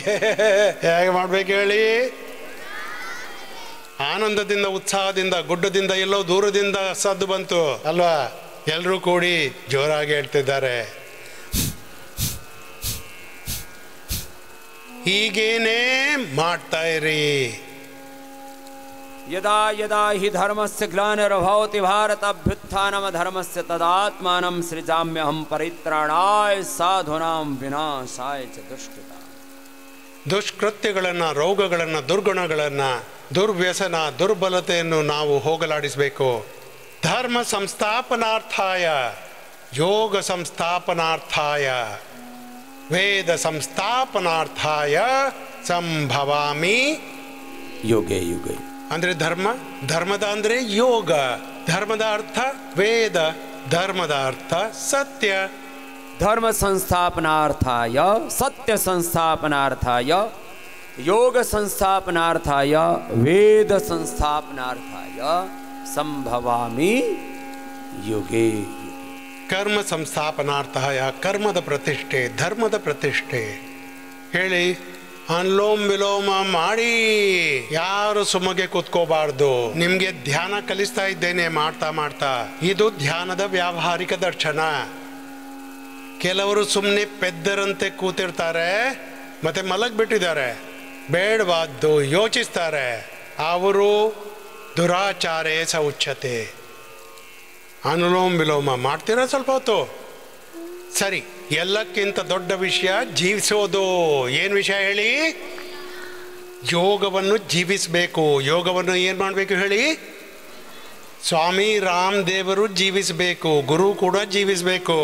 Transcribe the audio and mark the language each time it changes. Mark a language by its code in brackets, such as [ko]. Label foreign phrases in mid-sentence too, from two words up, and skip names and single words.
[kn] ಹೇಗೆ ಮಾಡ್ಬೇಕು ಹೇಳಿ? ಆನಂದದಿಂದ, ಉತ್ಸಾಹದಿಂದ. ಗುಡ್ಡದಿಂದ ಎಲ್ಲೋ ದೂರದಿಂದ ಸದ್ದು ಬಂತು ಅಲ್ವಾ? ಎಲ್ಲರೂ ಕೂಡಿ ಜೋರಾಗಿ ಹೇಳ್ತಿದ್ದಾರೆ. ಹೀಗೇನೇ ಮಾಡ್ತಾ ಇರಿ. [sa] ಯದಾ ಯದಾ ಹಿ ಧರ್ಮಸ್ಯ ಗ್ಲಾನಿರ್ಭವತಿ ಭಾರತ ಅಭ್ಯುತ್ಥಾನಮ ಧರ್ಮಸ್ಯ ತದಾತ್ಮಾನಂ ಸೃಜಾಮ್ಯಹಂ ಪರಿತ್ರಾಣಾಯ ಸಾಧೂನಾಂ ವಿನಾಶಾಯ ಚ ದುಷ್ಟತಾ. [kn] ದುಷ್ಕೃತ್ಯಗಳನ್ನು, ರೋಗಗಳನ್ನು, ದುರ್ಗುಣಗಳನ್ನು, ದುರ್ವ್ಯಸನ, ದುರ್ಬಲತೆಯನ್ನು ನಾವು ಹೋಗಲಾಡಿಸಬೇಕು. [sa] ಧರ್ಮ ಸಂಸ್ಥಾಪನಾರ್ಥಾಯ, ಯೋಗ ಸಂಸ್ಥಾಪನಾರ್ಥಾಯ, ವೇದ ಸಂಸ್ಥಾಪನಾರ್ಥಾಯ ಸಂಭವಾಮಿ ಯುಗೆ ಯುಗೆ. [kn] ಅಂದರೆ ಧರ್ಮ, ಧರ್ಮದ ಅಂದರೆ ಯೋಗ, ಧರ್ಮದ ಅರ್ಥ ವೇದ, ಧರ್ಮದ ಅರ್ಥ ಸತ್ಯ. [sa] ಧರ್ಮ ಸಂಸ್ಥಾಪನಾರ್ಥಾಯ, ಸತ್ಯ ಸಂಸ್ಥಾಪನಾರ್ಥಾಯ, ಯೋಗ ಸಂಸ್ಥಾಪನಾರ್ಥಾಯ, ವೇದ ಸಂಸ್ಥಾಪನಾರ್ಥಾಯ ಸಂಭವಾಮಿ ಯುಗೆ. ಕರ್ಮ ಸಂಸ್ಥಾಪನಾರ್ಥಾಯ, [kn] ಕರ್ಮದ ಪ್ರತಿಷ್ಠೆ, ಧರ್ಮದ ಪ್ರತಿಷ್ಠೆ. ಹೇಳಿ, ಅನುಲೋಮ ವಿಲೋಮ ಮಾಡಿ. ಯಾರು ಸುಮಗೆ ಕೂತ್ಕೋಬಾರ್ದು. ನಿಮ್ಗೆ ಧ್ಯಾನ ಕಲಿಸ್ತಾ ಇದ್ದೇನೆ ಮಾಡ್ತಾ ಮಾಡ್ತಾ. ಇದು ಧ್ಯಾನದ ವ್ಯಾವಹಾರಿಕ ದರ್ಶನ. ಕೆಲವರು ಸುಮ್ಮನೆ ಪೆದ್ದರಂತೆ ಕೂತಿರ್ತಾರೆ, ಮತ್ತೆ ಮಲಗ್ಬಿಟ್ಟಿದ್ದಾರೆ, ಬೇಡವಾದ್ದು ಯೋಚಿಸ್ತಾರೆ. [sa] ಅವರು ದುರಾಚಾರೇ ಸ ಉಚ್ಯತೆ. [kn] ಅನುಲೋಮ ವಿಲೋಮ ಮಾಡ್ತೀರಾ ಸ್ವಲ್ಪ ಹೊತ್ತು? ಸರಿ. ಎಲ್ಲಕ್ಕಿಂತ ದೊಡ್ಡ ವಿಷಯ ಜೀವಿಸೋದು. ಏನು ವಿಷಯ ಹೇಳಿ? ಯೋಗವನ್ನು ಜೀವಿಸಬೇಕು. ಯೋಗವನ್ನು ಏನು ಮಾಡಬೇಕು ಹೇಳಿ? ಸ್ವಾಮಿ ರಾಮ್ ದೇವರು ಜೀವಿಸಬೇಕು, ಗುರು ಕೂಡ ಜೀವಿಸಬೇಕು.